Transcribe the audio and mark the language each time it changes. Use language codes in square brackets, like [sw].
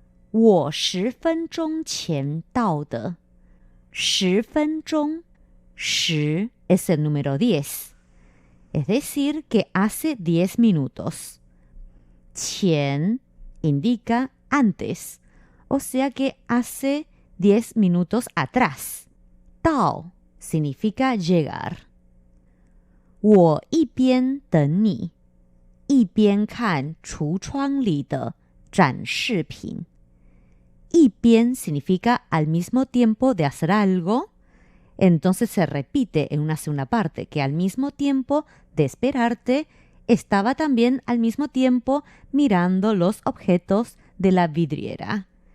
[zh] 我10分钟前到的10分钟 [es] 10 es el número 10, es decir que hace 10 minutos. 前 indica antes, o sea que hace 10 minutos atrás. 到 significa llegar. [zh] 我一边等你，一边看橱窗里的展示品。 [es] 一边 significa al mismo tiempo de hacer algo, entonces se repite en una segunda parte, que al mismo tiempo de esperarte, estaba también al mismo tiempo mirando los objetos de la vidriera.